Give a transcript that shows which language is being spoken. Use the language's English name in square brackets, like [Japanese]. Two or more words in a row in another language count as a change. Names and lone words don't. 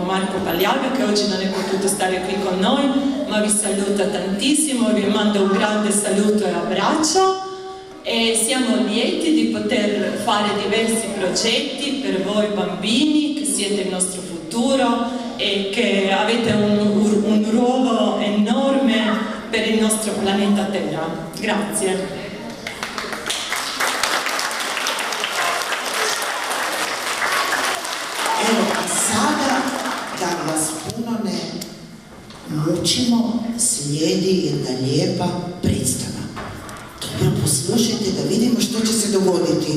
[Italian] Marco Pagliaga, che oggi non è potuto stare qui con noi, ma vi saluta tantissimo, vi mando un grande saluto e abbraccio e siamo lieti di poter fare diversi progetti per voi bambini che siete il nostro futuro e che avete un ruolo enorme per il nostro planeta Terra. Grazie. [Croatian] Evo, a sada, da vas puno ne mučimo, slijedi jedna lijepa predstava. Dobro poslušajte da vidimo što će se dogoditi.